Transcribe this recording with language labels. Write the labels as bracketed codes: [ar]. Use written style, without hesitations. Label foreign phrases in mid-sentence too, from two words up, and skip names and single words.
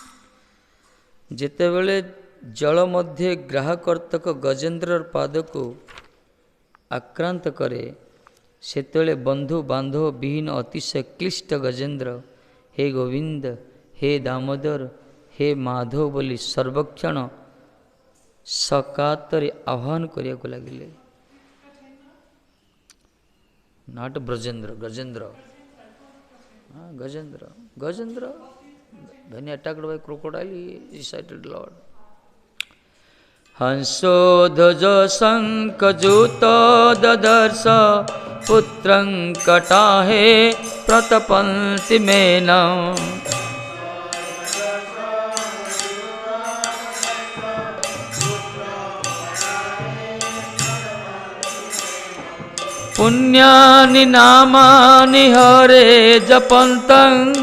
[or] ଯେତେବେଳେ ଜଳ ମଧ୍ୟ ଗ୍ରାହକର୍ତ୍ତୃକ ଗଜେନ୍ଦ୍ର ପାଦକୁ ଆକ୍ରାନ୍ତ କରେ, ସେତେବେଳେ ବନ୍ଧୁ ବାନ୍ଧବ ବିହୀନ ଅତିଶୟ କ୍ଲିଷ୍ଟ ଗଜେନ୍ଦ୍ର ହେ ଗୋବିନ୍ଦ, ହେ ଦାମୋଦର, ହେ ମାଧବ ବୋଲି ସର୍ବକ୍ଷଣ ସକାତରେ ଆହ୍ୱାନ କରିବାକୁ ଲାଗିଲେ। ନଟ ବ୍ରଜେନ୍ଦ୍ର, ଗଜେନ୍ଦ୍ର, ଗଜେନ୍ଦ୍ର, ଗଜେନ୍ଦ୍ର, [en] when attacked by crocodile he recited Lord. [sa] हंसोध्वज शङ्खजूत ददर्श पुत्रं कटाहे प्रतपन्ति मेनम्। पुण्यानि नामानि हरे जपन्तं,